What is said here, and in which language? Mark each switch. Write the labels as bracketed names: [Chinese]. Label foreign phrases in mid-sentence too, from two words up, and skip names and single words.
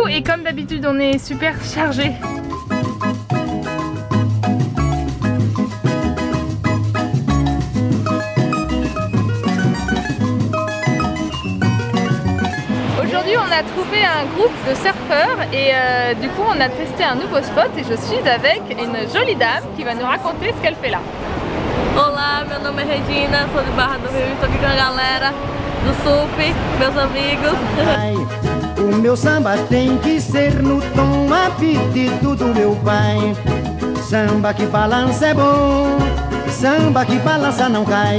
[French] Et comme d'habitude on est super chargé. Aujourd'hui on a trouvé un groupe de surfeurs et du coup on a testé un nouveau spot et je suis avec une jolie dame qui va nous raconter ce qu'elle fait là. [Portuguese] Olá, meu nome é Regina, sou de Barra do Rio, estou aqui com a galera do surf, meus amigos. O meu samba tem que ser no tom apetito do meu pai. Samba que balança é bom, samba que balança não cai.